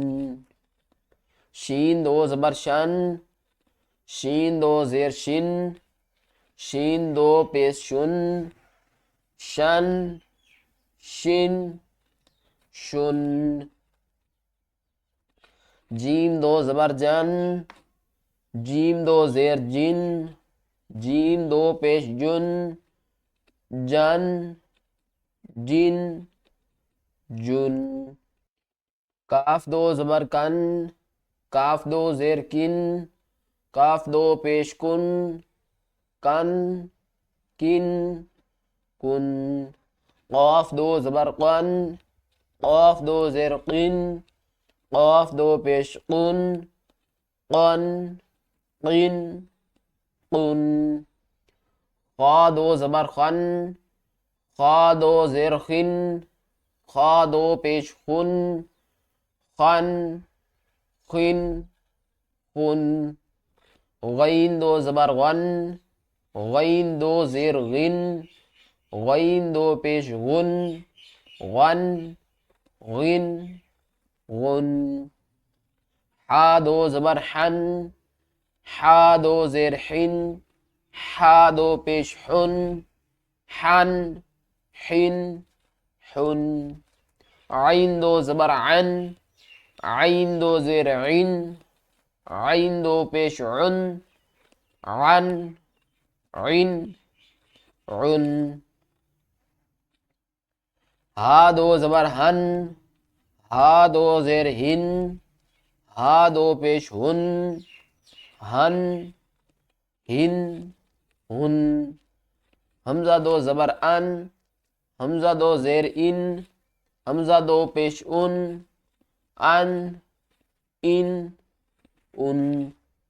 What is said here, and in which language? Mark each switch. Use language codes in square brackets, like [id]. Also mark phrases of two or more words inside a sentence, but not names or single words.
[ur] شین دو زبر شن، شین دو زیر شن، شین دو پیش شن، شن، شن، شن۔ جیم دو زبر جن، جیم دو زیر جن، جیم دو پیش جن، جن، جن، جن۔ کاف دو زبر کن، کاف دو زیر کن، کاف دو پیش کن، کن، کن، کن۔ قاف دو زبر قن، قاف دو زیر قن، قاف دو پیش قن، قن، قن، قن۔ خا دو زبر خن، خا دو زیر خن، خا دو پیش خن، خن، خن، خن۔ غین دو زبر غن، غین دو زیر غن، غین دو پیش غن، غن، غن، غن۔ حا دو زبر حن، حا دو زیر حن، حا دو پیش حن، حن، حن، حن۔ عین دو زبر عن، عین دو زیر عن، عین دو پیش عن، عن، عن، عن۔ ہا دو زبر ہن، ہا دو زیر ہن، ہا دو پیش ہن، ہن، ہن، ہن۔ حمزہ دو زبر ان، حمزہ دو زیر ان، حمزہ دو پیش ان، ان، ان، ان۔